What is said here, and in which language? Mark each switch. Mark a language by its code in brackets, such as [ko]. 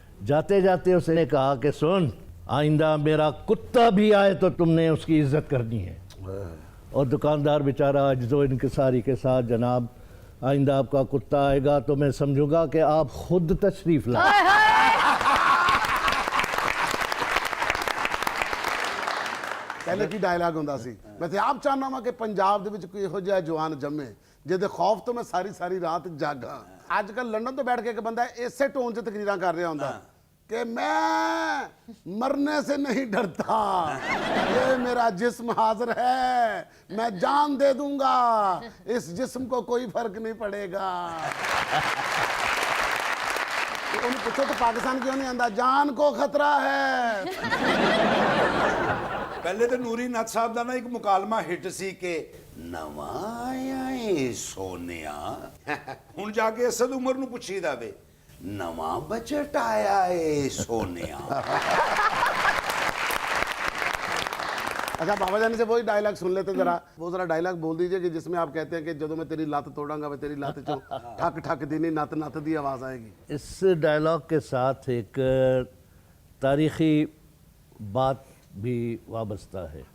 [hi] जाते जाते उसने कहा कि सुन, आइंदा मेरा कुत्ता भी आए तो तुमने उसकी इज्जत करनी है। और दुकानदार बेचारा अज्जो इनकिसारी के साथ, जनाब आइंदा आपका कुत्ता आएगा तो मैं समझूंगा कि आप खुद तशरीफ लाए। पहले की डायलॉग [pa] ਹੁੰਦਾ ਸੀ, ਮੈਂ ਤੇ ਆਪ ਚਾਹਨਾ ਵਾਂ ਕਿ ਪੰਜਾਬ ਦੇ ਵਿੱਚ ਕੋਈ ਇਹੋ ਜਿਹਾ ਜਵਾਨ ਜੰਮੇ ਜਿਹਦੇ ਖੌਫ ਤੋਂ ਮੈਂ ਸਾਰੀ ਸਾਰੀ ਰਾਤ ਜਾਗਾ। ਅੱਜ ਕੱਲ ਲੰਡਨ ਤੋਂ ਬੈਠ ਕੇ ਇੱਕ ਬੰਦਾ ਇਸੇ ਟੋਨ 'ਚ ਤਕਰੀਰਾਂ ਕਰ ਰਿਹਾ ਹੁੰਦਾ [hi] कि मैं मरने से नहीं डरता, ये मेरा जिस्म हाजिर है, मैं जान दे दूंगा, इस जिस्म को कोई फर्क नहीं पड़ेगा। तो उन्हें पूछो तो पाकिस्तान क्यों नहीं आंदा, जान को खतरा है। [pa] ਪਹਿਲੇ ਤਾਂ ਨੂਰੀ ਨੱਥ ਸਾਹਿਬ ਦਾ ਨਾ ਇੱਕ ਮੁਕਾਲਮਾ ਹਿੱਟ ਸੀ ਕਿ ਨਵਾਂ ਆਇਆ ਏ ਸੋਨਿਆ, ਹੁਣ ਜਾ ਕੇ ਅਸਦ ਉਮਰ ਨੂੰ ਪੁੱਛੀਦਾ ਵੇ नवा बजट आया है सोनिया। [hi] अच्छा बाबा जानी से वही डायलॉग सुन लेते जरा, वो जरा डायलॉग बोल दीजिए कि जिसमें आप कहते हैं कि जो मैं तेरी लत तोड़ांगा मैं तेरी लत चो ठक ठक दीनी नत नत दी आवाज आएगी। इस डायलॉग के साथ एक तारीखी बात भी वाबस्ता है।